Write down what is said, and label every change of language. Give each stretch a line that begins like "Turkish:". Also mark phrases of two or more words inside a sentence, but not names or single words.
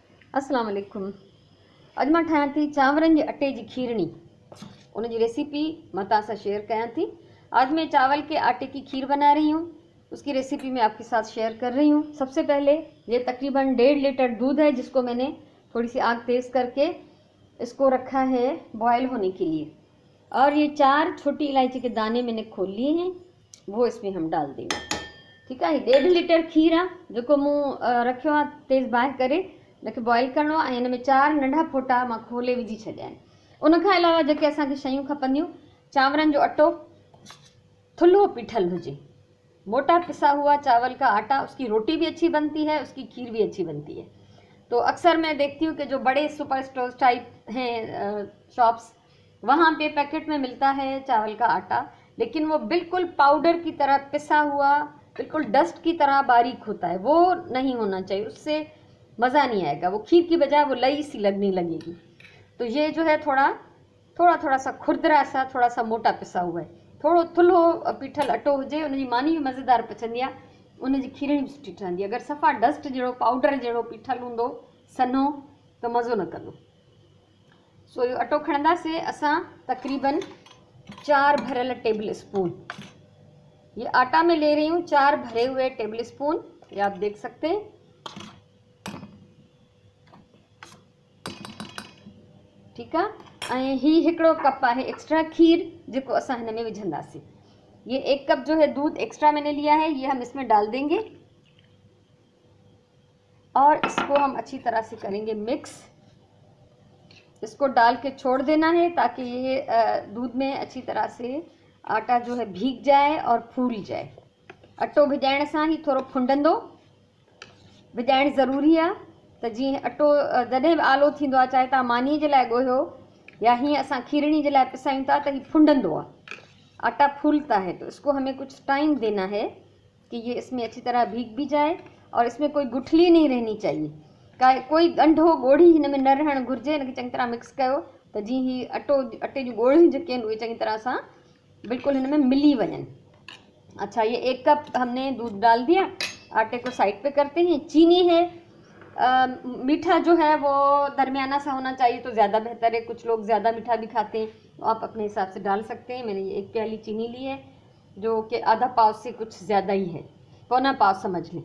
Arabic: السلام عليكم.
Sindhi: अॼु मां ठाहियां थी चांवरनि जे अटे जी खीरणी। उन जी रेसिपी मैं तव्हां सां शेयर कयां थी।
Hindi: आज मैं चावल के आटे की खीर बना रही हूँ, उसकी रेसिपी मैं आपके साथ शेयर कर रही हूँ। सबसे पहले ये तकरीबन 1.5 लीटर दूध है, जिसको मैंने थोड़ी सी आग तेज़ करके इसको रखा है बॉयल होने के लिए। और ये 4 छोटी इलायची के दाने मैंने खोल लिए हैं, वो इसमें हम डाल देंगे। ठीक है।
Sindhi: 1.5 लीटर खीर आहे जेको मूं रखियो आहे तेज़ बाहि करे, हुनखे बॉइल करिणो आहे। ऐं हिन में 4 नंढा फोटा मां खोले विझी छॾिया आहिनि। उनखां अलावा जेके असांखे शयूं खपंदियूं, चांवरनि जो अटो थुल्हो पीठल हुजे,
Hindi: मोटा पिसा हुआ चावल का आटा, उसकी रोटी भी अच्छी बनती है, उसकी खीर भी अच्छी बनती है। तो अक्सर मैं देखती हूँ कि जो बड़े
English: super stores
Hindi: टाइप हैं शॉप्स, वहाँ पे पैकेट में मिलता है चावल का आटा, लेकिन वो बिल्कुल पाउडर की तरह पिसा हुआ, बिल्कुल डस्ट की तरह बारीक होता है। वो नहीं होना चाहिए, उससे मज़ा नहीं आएगा। वो खीर की बजाय वो लई सी लगने लगेगी। तो ये जो है थोड़ा सा खुरदरा सा, थोड़ा सा मोटा पिसा हुआ है।
Sindhi: थोड़ो थुल्हो पीठल अटो हुजे, उनजी मानी बि मज़ेदार पचंदी आहे, उनजी खीरणी बि सुठी ठहंदी आहे। अगरि सफ़ा डस्ट जहिड़ो पाउडर जहिड़ो पीठल हूंदो सन्हो त मज़ो न कंदो। सो इहो अटो खणंदासीं असां तक़रीबन 4 भरियल
English: table spoon.
Hindi: ये आटा में ले रही हूँ 4 भरे हुए
English: table spoon,
Hindi: ये आप देख सकते हैं। ठीक है।
Sindhi: ऐं ही हिकिड़ो कप है एक्स्ट्रा खीर, जेको असां हिन में विझंदासीं।
Hindi: ये 1 कप जो है दूध एक्स्ट्रा मैंने लिया है, ये हम इसमें डाल देंगे और इसको हम अच्छी तरह से करेंगे मिक्स। इसको डाल के छोड़ देना है ताकि ये दूध में अच्छी तरह से आटा जो है भीग जाए और फूल जाए।
Sindhi: अटो भिजाइण सां ही थोड़ो फुंडंदो, भिजाइण ज़रूरी आहे त जीअं अटो जॾहिं बि आलो थींदो आहे, चाहे तव्हां मानी जे लाइ ॻोहियो या हीअं असां खीरणी जे लाइ पिसायूं था, त हीअ फुंडंदो आहे,
Hindi: आटा फूलता है। तो इसको हमें कुछ टाइम देना है कि ये इसमें अच्छी तरह भीग भी जाए और इसमें कोई गुठली नहीं रहनी चाहिए,
Sindhi: कोई गंढो ॻोढ़ी हिन में न रहणु घुरिजे। हिनखे चङी तरह मिक्स कयो त जीअं ही अटे जूं ॻोढ़ियूं जेके आहिनि उहे चङी तरह सां बिल्कुल हिन में मिली वञनि।
Hindi: अच्छा, ये 1 कप हमने दूध डाल दिया। आटे को साइड पे करते हैं। चीनी है, मीठा जो है वो दरमियाना सा होना चाहिए तो ज़्यादा बेहतर है। कुछ लोग ज़्यादा मीठा भी खाते हैं, तो आप अपने हिसाब से डाल सकते हैं। मैंने ये 1 प्याली चीनी ली है, जो कि आधा पाव से कुछ ज़्यादा ही है, पौना पाव समझ लें।